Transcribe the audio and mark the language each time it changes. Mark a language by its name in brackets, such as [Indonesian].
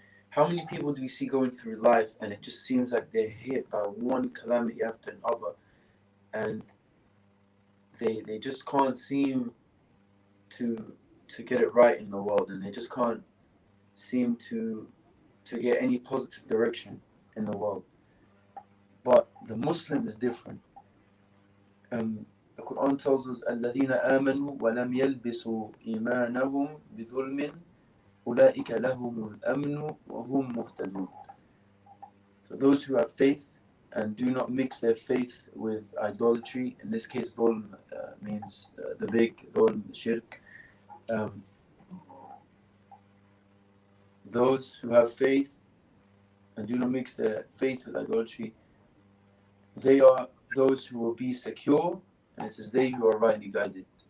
[English] How many people do we see going through life and it just seems like they're hit by one calamity after another, and they just can't seem to get it right in the world, and they just can't seem to get any positive direction in the world. But the Muslim is different. The Quran tells us, [Arabic] الَّذِينَ آمَنُوا وَلَمْ يَلْبِسُوا إِيمَانَهُمْ بِظُلْمٍ أُولَٰئِكَ لَهُمُ الْأَمْنُ وَهُمْ مُهْتَدُونَ. [English] So those who have faith and do not mix their faith with idolatry, in this case dhulm means the big dhulm, the shirk. Those who have faith and do not mix their faith with idolatry, they are those who will be secure, and it says they who are rightly guided.